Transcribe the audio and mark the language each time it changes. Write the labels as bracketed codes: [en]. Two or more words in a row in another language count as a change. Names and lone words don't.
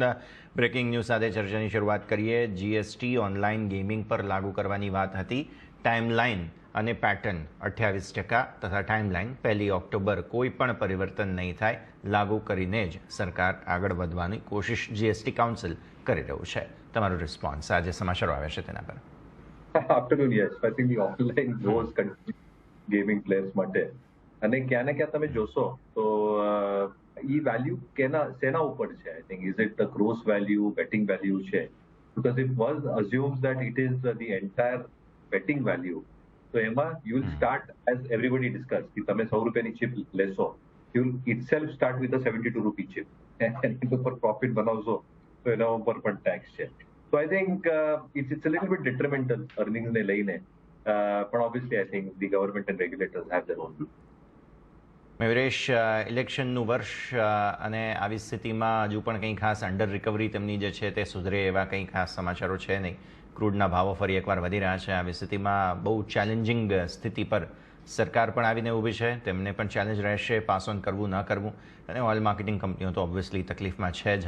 [gu] બ્રેકિંગ ન્યૂઝ સાથે ચર્ચાની શરૂઆત કરીએ. જીએસટી ઓનલાઈન ગેમિંગ પર લાગુ કરવાની વાત હતી. ટાઈમલાઈન અને પેટર્ન 28% તથા ટાઈમલાઈન 1 ઓક્ટોબર કોઈ પણ પરિવર્તન નહીં થાય, લાગુ કરીને જ સરકાર આગળ વધવાની કોશિશ જીએસટી કાઉન્સિલ કરી રહ્યું છે. તમારો રિસ્પોન્સ આજે સમાચારો આવ્યા છે તેના પર. [en] Afternoon, yes. I think the offline goes gaming players [gu] માટે અને ક્યાં ને ક્યાં તમે જોશો તો એ વેલ્યુ શેના ઉપર છે? [en] I think is it the gross value, betting value છે? because it was assumes that it is the entire betting value. [gu] તો એમાં [en] you will start as everybody discuss [gu] કે તમે 100 રૂપિયાની ચિપ લેશો, [en] you will itself start with a 72 rupee chip. [gu] એની ઉપર પ્રોફિટ બનાવશો તો એના ઉપર પણ ટેક્સ છે. [en] So I think it's a little bit detrimental earnings [gu] ને લઈને, [en] but obviously I think the government and regulators have their own view. [gu] મયુરેશ, ઇલેક્શનનું વર્ષ અને આવી સ્થિતિમાં હજુ પણ કંઈ ખાસ [en] under recovery [gu] તેમની જે છે તે સુધરે એવા કંઈ ખાસ સમાચારો છે નહીં. ક્રૂડના ભાવો ફરી એકવાર વધી રહ્યા છે. આવી સ્થિતિમાં બહુ ચેલેન્જિંગ સ્થિતિ પર સરકાર પણ આવીને ઊભી છે. તેમને પણ ચેલેન્જ રહેશે [en] pass on [gu] કરવું ન કરવું. અને [en] oil marketing [gu] કંપનીઓ તો ઓબ્વિયસલી તકલીફમાં છે જ.